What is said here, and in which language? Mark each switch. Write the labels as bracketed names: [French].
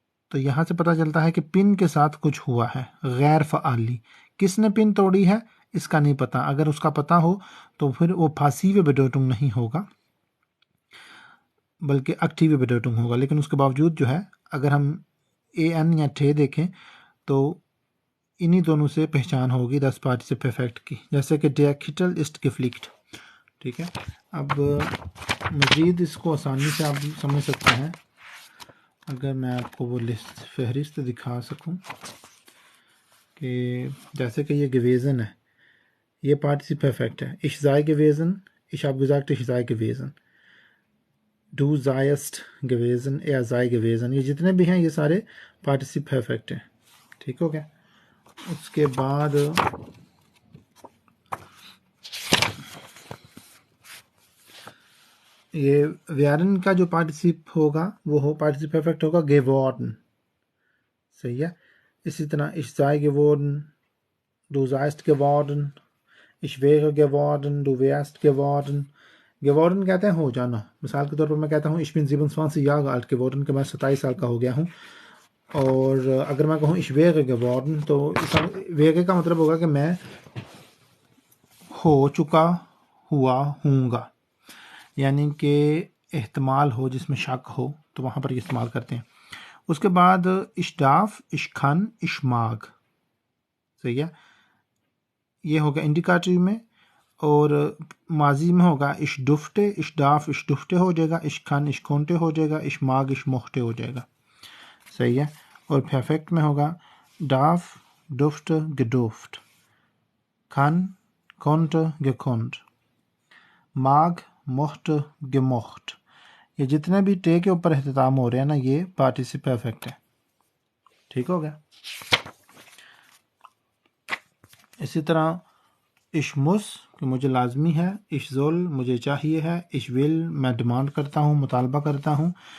[Urdu] تو یہاں سے پتہ چلتا ہے کہ پن کے ساتھ کچھ ہوا ہے غیر فعالی کس نے پن توڑی ہے اس کا نہیں پتہ اگر اس کا پتہ ہو تو پھر وہ [German] passive Bedeutung [Urdu] نہیں ہوگا بلکہ ایکٹیو Bedeutung ہوگا لیکن اس کے باوجود جو ہے اگر ہم اے این یا ٹھے دیکھیں تو انہی دونوں سے پہچان ہوگی دس پارٹیسپ پرفیکٹ کی جیسے کہ [German] der Kittel ist geflickt [Urdu] ٹھیک ہے. اب مزید اس کو آسانی سے آپ سمجھ سکتے ہیں اگر میں آپ کو وہ لسٹ فہرست دکھا سکوں کہ جیسے کہ یہ gewesen ہے، یہ پارٹیسپل پرفیکٹ ہے. [German] Ich sei gewesen, ich habe gesagt, ich sei gewesen. Du seiest gewesen, er sei gewesen. [Urdu] یہ جتنے بھی ہیں یہ سارے پارٹیسپل پرفیکٹ ہیں. ٹھیک ہو گیا. اس کے بعد یہ ویارن کا جو پارٹیسپ ہوگا وہ پارٹیسپ پرفیکٹ ہوگا geworden. صحیح ہے. اسی طرح [German] ich sei geworden, du seist geworden, ich wäre geworden, du wärst geworden. [Urdu] geworden کہتے ہیں ہو جانا. مثال کے طور پر میں کہتا ہوں [German] ich bin 27 Jahre alt geworden [Urdu] کہ میں 27 سال کا ہو گیا ہوں. اور اگر میں کہوں [German] ich wäre geworden [Urdu] تو wäre کا مطلب ہوگا کہ میں ہو چکا ہوا ہوں گا، یعنی کہ احتمال ہو جس میں شک ہو تو وہاں پر یہ استعمال کرتے ہیں. اس کے بعد [German] ich darf, ich kann, ich mag. [Urdu] صحیح ہے. یہ ہوگا انڈیکیٹو میں. اور ماضی میں ہوگا [German] ich durfte, ich darf, ich durfte [Urdu] ہو جائے گا. [German] ich kann, ich konnte [Urdu] ہو جائے گا. [German] ich mag, ich mochte ہو جائے گا. [Urdu] صحیح ہے. اور پرفیکٹ میں ہوگا [German] darf, durfte, gedurft, kann, konnte, gekonnt, mag, mochte, gemocht. [Urdu] یہ جتنے بھی ٹے کے اوپر اختتام ہو رہے ہیں نا یہ پارٹیسپل پرفیکٹ ہے. ٹھیک ہو گیا. اسی طرح [German] ich muss [Urdu] کہ مجھے لازمی ہے، [German] ich soll [Urdu] مجھے چاہیے ہے، [German] ich will [Urdu] میں ڈیمانڈ کرتا ہوں، مطالبہ کرتا ہوں.